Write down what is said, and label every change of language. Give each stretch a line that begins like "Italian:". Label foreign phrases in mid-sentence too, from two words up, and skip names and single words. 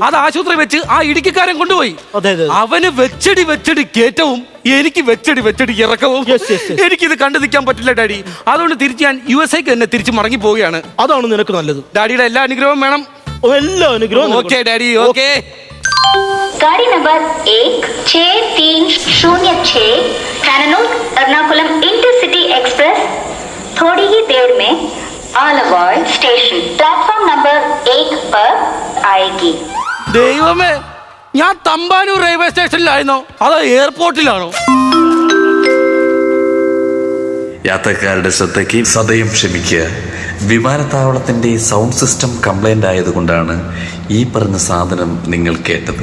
Malayalam: അത് ആശുപത്രി വെച്ച് ആ ഇടുക്കിക്കാരൻ കൊണ്ടുപോയി. അതെ അതെ. അവന് വെച്ചടി കേറ്റവും എനിക്ക് വെച്ചടി ഇറക്കവും. എനിക്കിത് കണ്ടു നിൽക്കാൻ പറ്റില്ല ഡാഡി. അതുകൊണ്ട് തിരിച്ച് ഞാൻ USA തന്നെ തിരിച്ച് മടങ്ങി പോവുകയാണ്. അതാണ് നിനക്ക് നല്ലത്. ഡാഡിയുടെ എല്ലാ അനുഗ്രഹവും വേണം. എല്ലാ അനുഗ്രഹവും. ഓക്കെ ഡാഡി, ഓക്കെ.
Hindi: गाड़ी नंबर 16306 थानानूर एर्नाकुलम इंटरसिटी एक्सप्रेस थोड़ी ही देर में आलवाड़ स्टेशन प्लेटफॉर्म नंबर 1 पर आएगी.
Malayalam: ദൈവമേ, ഞാൻ തമ്പാനൂർ റെയിൽവേ സ്റ്റേഷനിലായിരുന്നോ അതോ എയർപോർട്ടിലാണോ? യാത്രക്കാരുടെ ശ്രദ്ധയ്ക്ക് സദയം ക്ഷമിക്കുക. വിമാനത്താവളത്തിന്റെ
English: sound system complaint
Malayalam: ആയതുകൊണ്ടാണ് ഈ പറഞ്ഞ സാധനം നിങ്ങൾ കേട്ടത്.